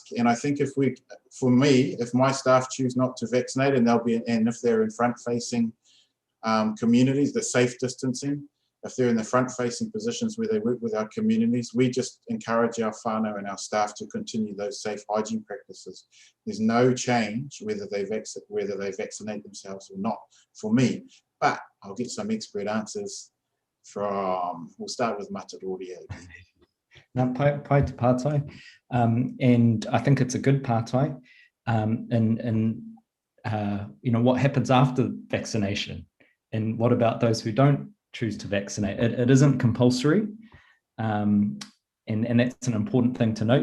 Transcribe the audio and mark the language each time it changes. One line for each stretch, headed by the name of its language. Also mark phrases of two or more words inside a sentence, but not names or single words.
English: And I think if my staff choose not to vaccinate, and if they're in front-facing communities, the safe distancing, if they're in the front-facing positions where they work with our communities, we just encourage our whānau and our staff to continue those safe hygiene practices. There's no change whether they vaccinate themselves or not for me. But I'll get some expert answers we'll start with Mataroria. Now,
Māori: pai te pātai,
English: and I think it's a good pātai. What happens after vaccination, and what about those who don't choose to vaccinate? It isn't compulsory, and And that's an important thing to note.